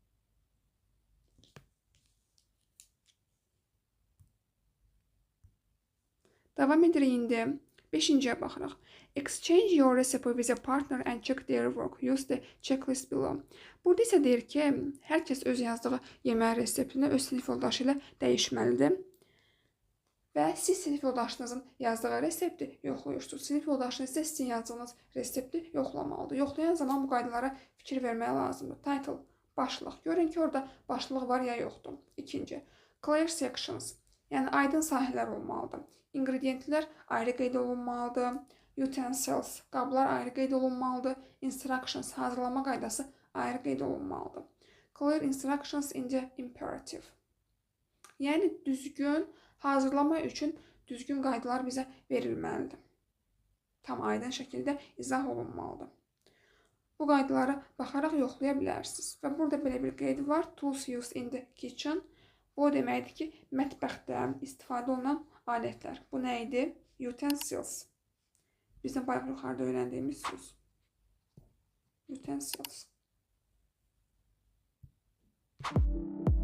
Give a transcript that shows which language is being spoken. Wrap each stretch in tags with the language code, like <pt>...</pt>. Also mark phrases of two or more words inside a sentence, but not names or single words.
<az>Davam edirik indi. 5-ciyə baxırıq.</az> <en>Exchange your recipe with a partner and check their work. Use the checklist below.</en> <az>Burada isə deyir ki, hər kəs öz yazdığı yemək reseptini öz sinif yoldaşı ilə dəyişməlidir. Və siz sinif yoldaşınızın yazdığı resepti yoxlayırsınız. Sinif yoldaşınız isə sizin yazdığınız resepti yoxlamalıdır. Yoxlayan zaman bu qaydalara fikir verməyə lazımdır. Title, başlıq. Görün ki, orada başlıq var ya yoxdur. 2.</az> <en>Clear sections,</en> <az>yəni aydın sahələr olmalıdır. İngredientlər ayrı qeyd olunmalıdır. Utensils, qablar ayrı qeyd olunmalıdır. Instructions, hazırlama qaydası ayrı qeyd olunmalıdır.</az> <en>Clear instructions in the imperative.</en> <az>Yəni düzgün hazırlama üçün düzgün qaydalar bizə verilməlidir. Tam aydın şəkildə izah olunmalıdır. Bu qaydalara baxaraq yoxlaya bilərsiniz. Və burada belə bir qeyd var.</az> <en>Tools used in the kitchen.</en> <az>Bu deməkdir ki, mətbəxdə istifadə olunan alətlər. Bu nə idi? Utensils. Bizim bayaq yuxarıda öyrəndiyimiz söz. Utensils.</az>